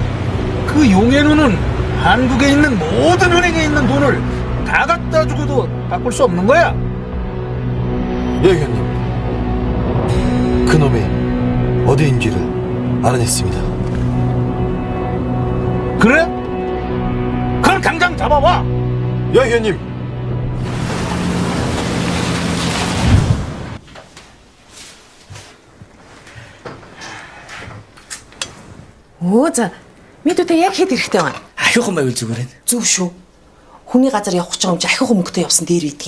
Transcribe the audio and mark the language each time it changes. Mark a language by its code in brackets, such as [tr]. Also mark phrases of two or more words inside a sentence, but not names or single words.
[ko] 그 용의 눈은 한국에 있는 모든 은행에 있는 돈을 다 갖다 주고도 바꿀 수 없는 거야. 예, 형님. 그놈이 어디인지를 알아냈습니다. 그래? 그럼 당장 잡아와. 예, 형님. [mn] Өө за мэдүүтэй яг хэд хэрэгтэй байна? Ахиухан байвал зүгээр ээ. Зүг шүү. Хүний газар явах гэж байгаа юм чи ахиухан мөнгөтэй явсан дээр үйдгийг.